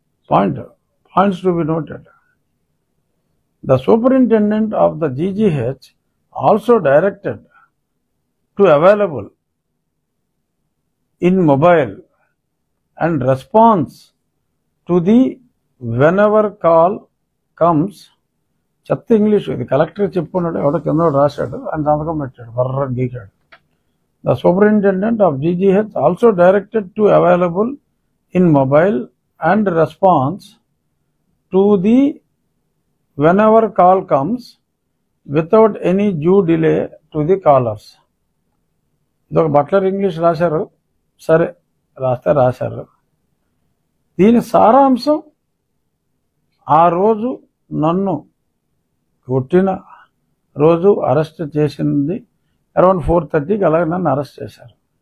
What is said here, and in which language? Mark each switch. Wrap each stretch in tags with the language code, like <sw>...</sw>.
<en>Points to be noted. The superintendent of the GGH also directed to available in mobile and response to the whenever call comes.</en> <te>చెత్త English ఇది. Collector చెప్పుకున్నాడు, ఎవడో కింద రాశాడు, ఆయన సంతకం పెట్టాడు, బర్ర గీకాడు.</te> <en>The superintendent of GGH also directed to available in mobile and response to the whenever call comes without any due delay to the callers.</en> <te>ఇదొక బట్లర్ ఇంగ్లీష్ రాశారు, సరే రాస్తే రాశారు. దీని సారాంశం, ఆ రోజు నన్ను కొట్టిన రోజు అరెస్ట్ చేసింది అరౌండ్ 4:30కి, అలాగే నన్ను అరెస్ట్ చేశారు.</te>